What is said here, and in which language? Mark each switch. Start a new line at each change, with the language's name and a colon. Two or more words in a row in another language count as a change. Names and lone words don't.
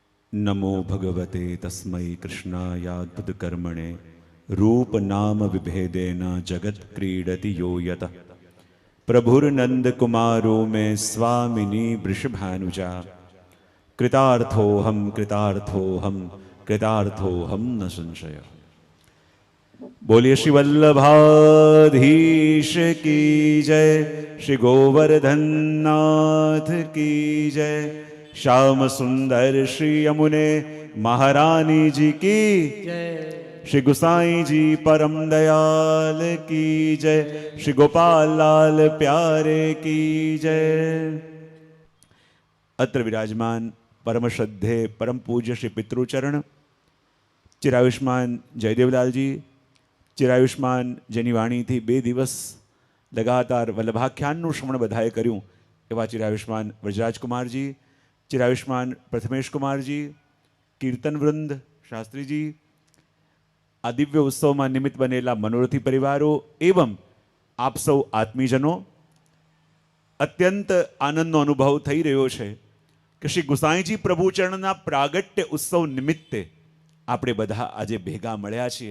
Sanskrit: नमो भगवते तस्मै कृष्णायाद्भुत कर्मणे रूप नाम विभेदेन जगत क्रीडति यो यतः प्रभुर्नंद कुमारो में स्वामिनी वृषभानुजा कृतार्थोहम कृतार्थोहम कृतार्थोहम न संशय।
Hindi: बोलिए श्री वल्लभाधीश की जय, श्री गोवर्धन नाथ की जय, श्याम सुंदर श्री यमुने महारानी जी की जय, श्री गुसाई जी परम दयाल की जय, श्री गोपाल लाल प्यारे की जय। अत्र विराजमान परम श्रद्धे परम पूज्य श्री पितृचरण चिरायुष्मान जयदेवलाल जी, चिरायुष्मान
Gujarati: જેની વાણીથી 2 દિવસ લગાતાર વલ્લભાખ્યાનનું શ્રવણ બધાએ કર્યું એવા ચિરાયુષ્માન વ્રજરાજકુમારજી, ચિરાયુષ્માન પ્રથમેશકુમારજી, કીર્તનવૃંદ શાસ્ત્રીજી, આ દિવ્ય ઉત્સવમાં નિમિત્ત બનેલા મનોરથી પરિવારો એવં આપ સૌ આત્મીજનો, અત્યંત આનંદનો અનુભવ થઈ રહ્યો છે કે શ્રી ગુસાઈજી પ્રભુચરણના પ્રાગટ્ય ઉત્સવ નિમિત્તે આપણે બધા આજે ભેગા મળ્યા છીએ।